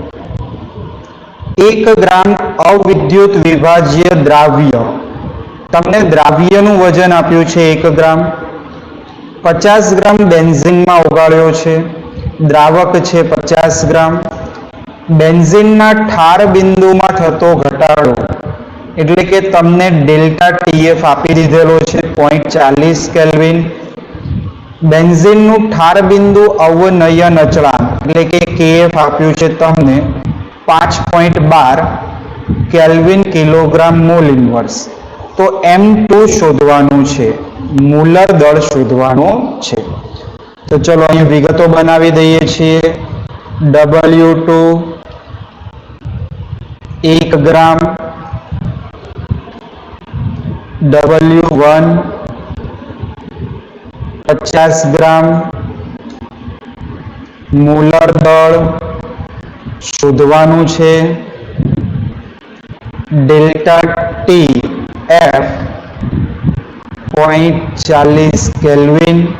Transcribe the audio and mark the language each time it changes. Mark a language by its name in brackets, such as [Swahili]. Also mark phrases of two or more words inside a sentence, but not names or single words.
[Gujarati] 1 ગ્રામ અવિદ્યુત વિભાજ્ય દ્રાવ્ય, તમને દ્રાવ્ય નું વજન આપ્યું છે 1 ગ્રામ, 50 ગ્રામ બેન્ઝીન માં ઓગાળ્યો છે, દ્રાવક છે 50 ગ્રામ। બેન્ઝીન ના ઠાર બિંદુ માં થતો ઘટાડો એટલે કે તમને [English] delta TF [Gujarati] આપી દીધેલો છે 0.40 કેલ્વિન। બેન્ઝીન નું ઠાર બિંદુ અવનયન અચલાંક એટલે કે કેએફ આપ્યું છે તમને 5.12 [English] kelvin kilogram mole inverse. [Gujarati] તો M2 શોધવાનું છે, મૂલર દળ શોધવાનો છે। તો ચલો અહીં વિગતો બનાવી દઈએ છીએ। W2 1 ગ્રામ, W1 50 ગ્રામ, મૂલર દળ શોધવાનું છે, [English] delta T F [Gujarati] 0.40 केल्विन,